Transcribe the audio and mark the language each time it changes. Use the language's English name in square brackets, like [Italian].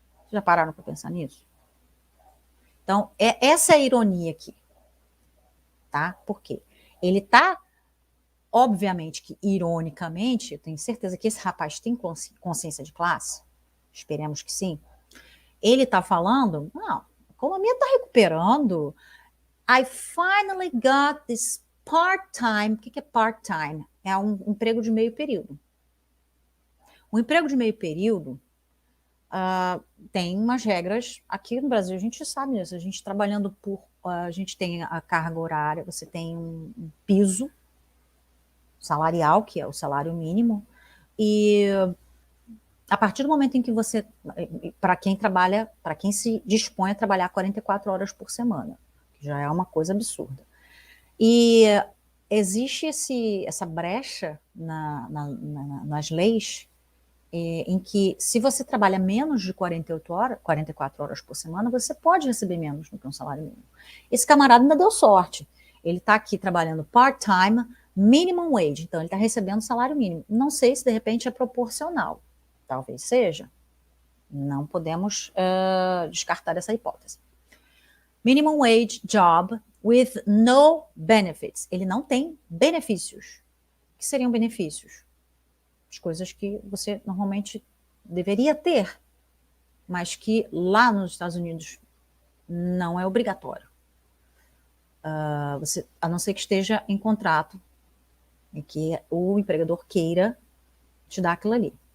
[Portuguese] Já pararam para pensar nisso? Então, essa é a ironia aqui. Tá? Por quê? Ele está, obviamente que ironicamente, eu tenho certeza que esse rapaz tem consciência de classe, esperemos que sim. Ele está falando, não, a economia está recuperando. [English] I finally got this part-time. [Portuguese] O que é part-time? É um emprego de meio período. O emprego de meio período tem umas regras. Aqui no Brasil a gente sabe disso. A gente trabalhando a gente tem a carga horária, você tem um piso salarial, que é o salário mínimo, e A partir do momento em que você, para quem trabalha, para quem se dispõe a trabalhar 44 horas por semana, que já é uma coisa absurda. E existe essa brecha nas leis em que, se você trabalha menos de 48 horas, 44 horas por semana, você pode receber menos do que um salário mínimo. Esse camarada ainda deu sorte. Ele está aqui trabalhando part-time, minimum wage, então ele está recebendo salário mínimo. Não sei se de repente é proporcional. Talvez seja. Não podemos descartar essa hipótese. [English] Minimum wage job with no benefits. [Portuguese] Ele não tem benefícios. O que seriam benefícios? As coisas que você normalmente deveria ter, mas que lá nos Estados Unidos não é obrigatório. Você, a não ser que esteja em contrato e que o empregador queira te dar aquilo ali.